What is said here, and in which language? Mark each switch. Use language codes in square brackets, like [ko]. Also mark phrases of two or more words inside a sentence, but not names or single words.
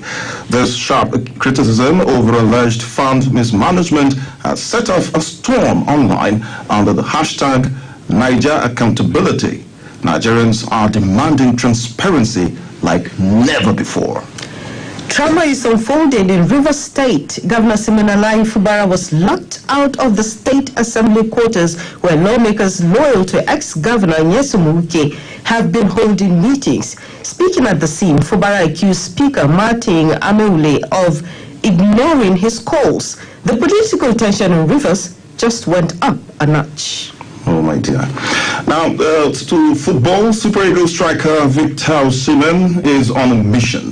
[en] This sharp criticism over alleged fund mismanagement has set off a storm online under the hashtag Niger Accountability. Nigerians are demanding transparency like never before. Trauma is unfolding in Rivers State. Governor Siminalayi Fubara was locked out of the State Assembly quarters where lawmakers loyal to ex-governor Nyesom Wike have been holding meetings. Speaking at the scene, Fubara accused Speaker Martin Amule of ignoring his calls. The political tension in Rivers just went up a notch. Oh, my dear. Now, to football, Super Eagles striker Victor Osimhen is on a mission.